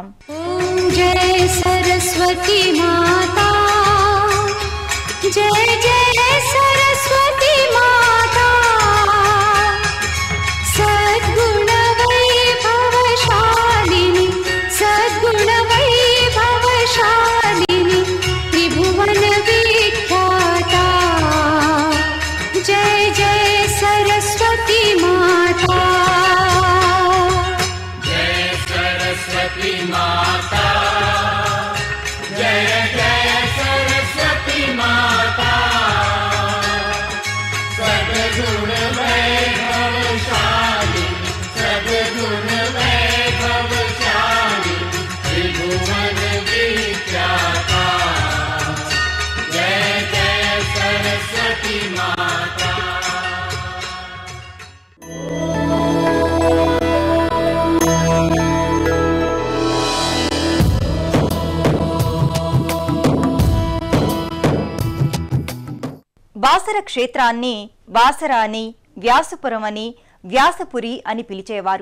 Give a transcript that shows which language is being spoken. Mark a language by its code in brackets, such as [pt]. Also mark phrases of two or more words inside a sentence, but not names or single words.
[hi] ॐ जय सरस्वती माता, जय जय सरस्वती माता, सद्गुण वैभवशालिनी, सद्गुण वैभवशालिनी, त्रिभुवन विख्याता, जय जय सरस्वती माता, जय सरस्वती माता, जय जय सरस्वती माता, सद्गुण वैभवशालिनी, सद्गुण वैभवशालिनी, त्रिभुवन विख्याता, जय जय सरस्वती माता। [te] బాసర క్షేత్రాన్ని బాసర అని, వ్యాసపురం అని, వ్యాసపురి అని పిలిచేవారు.